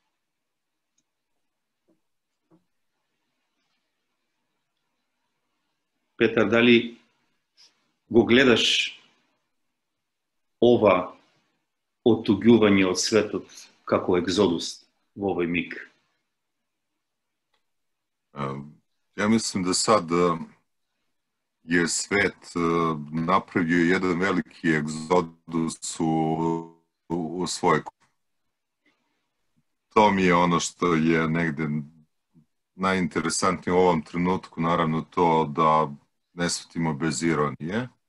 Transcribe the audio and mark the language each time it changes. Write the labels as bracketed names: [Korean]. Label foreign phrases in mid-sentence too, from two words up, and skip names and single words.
[Macedonian] Петар, дали го гледаш ова отуѓување од светот како екзодус во овој миг? [Serbian] Ja mislim da sad je svet napravio jedan veliki egzodus u svoje. To mi je ono što je negde najinteresantnije u ovom trenutku, naravno to da ne shvatimo bez ironije.